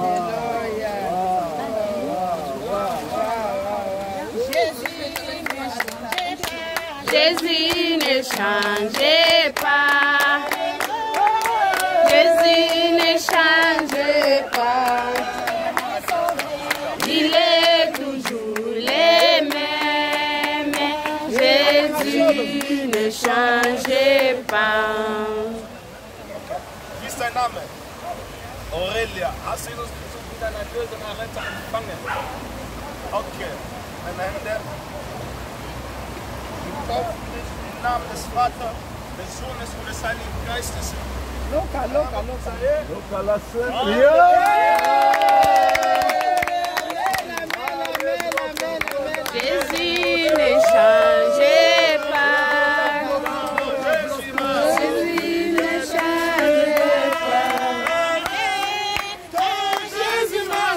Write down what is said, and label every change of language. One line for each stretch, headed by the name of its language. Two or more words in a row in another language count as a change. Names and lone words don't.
French: Jésus ne change pas. Jésus ne change pas. Il est toujours les mêmes. Jésus ne change pas.
German: Wie ist dein Name? Aurelia. Hast du Jesus Christus mit deiner Lösung Retter empfangen? Okay. Meine Hände. Wir taufen dich im Namen des Vaters, des Sohnes und des Heiligen Geistes.
French: Jésus ne change pas. Jésus ne change pas.